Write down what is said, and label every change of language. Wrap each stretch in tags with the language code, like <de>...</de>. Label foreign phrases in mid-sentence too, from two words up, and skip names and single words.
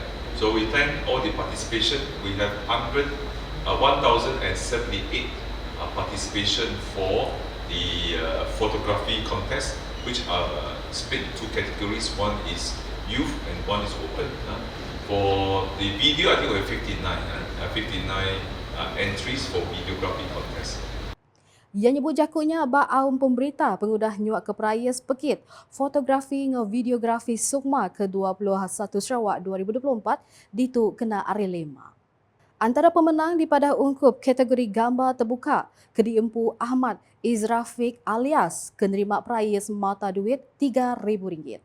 <en>So we thank all the participation. We have 1,078 participation for the photography contest, which are split in 2 categories. One is youth and one is open. For the video, I think we have 59 entries for videography contest.</en> <iba>Ia nyebut jakutnya bak aum pemberita pengudah nyuak ke perayas pekit fotografi ngau videografi Sukma ke-21 Sarawak 2024 ditu kena hari 5. Antara pemenang di pada ungkup kategori gambar terbuka kediempu Ahmad Izrafiq alias kenerima perayas mata duit RM3,000.</iba>